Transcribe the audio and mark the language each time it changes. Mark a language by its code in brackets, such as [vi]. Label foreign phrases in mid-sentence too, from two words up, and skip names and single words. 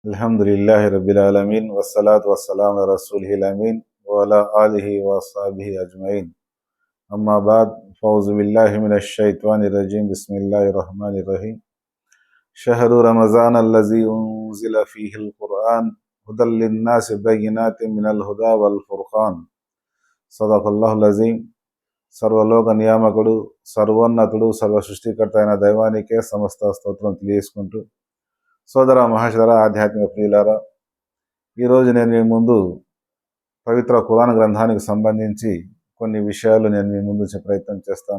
[ar] الحمد لله رب العالمين والصلاة والسلام على رسوله الأمين وعلى آله وأصحابه أجمعين. أما بعد فأعوذ بالله من الشيطان الرجيم بسم الله الرحمن الرحيم. شهر رمضان الذي أنزل فيه القرآن هدى للناس وبينات من الهدى والفرقان. صدق الله العظيم. [te] సర్వలోక నియామకుడు, సర్వోన్నతుడు, సర్వ సృష్టికర్త అయిన దైవానికే సమస్త స్తోత్రం తెలియజేసుకుంటూ, సోదర మహాశర ఆధ్యాత్మిక ప్రియులారా, ఈరోజు నేను మీ ముందు పవిత్ర ఖురాన్ గ్రంథానికి సంబంధించి కొన్ని విషయాలు నేను మీ ముందు ప్రయత్నం చేస్తాను.